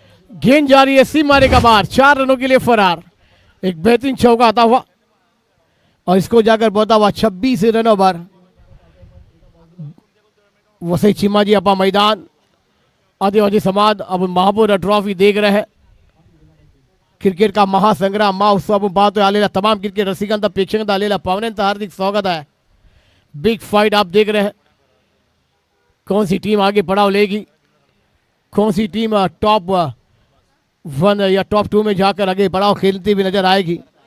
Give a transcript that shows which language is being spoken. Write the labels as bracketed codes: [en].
[hi] गेंद जा रही है सीमा रेखा बाहर. 4 रनों के लिए फरार. एक बेहतरीन चौका आता हुआ और इसको जाकर पहुंचा हुआ 26 रनों पर. वसई चिमाजी अपा मैदान आदिवासी समाज अब महापौर ट्रॉफी देख रहे हैं. क्रिकेट का [mr] महासंग्राम महोत्सव आपण पाहतोय. आलेल्या तमाम क्रिकेट रसिकांचा प्रेक्षकांचा आलेल्या पाहुण्यांचं हार्दिक स्वागत है. [hi] बिग फाइट आप देख रहे हैं. कौन सी टीम आगे पड़ाव लेगी, कौन सी टीम टॉप 1 या टॉप 2 में जाकर आगे पड़ाव खेलती हुई नजर आएगी.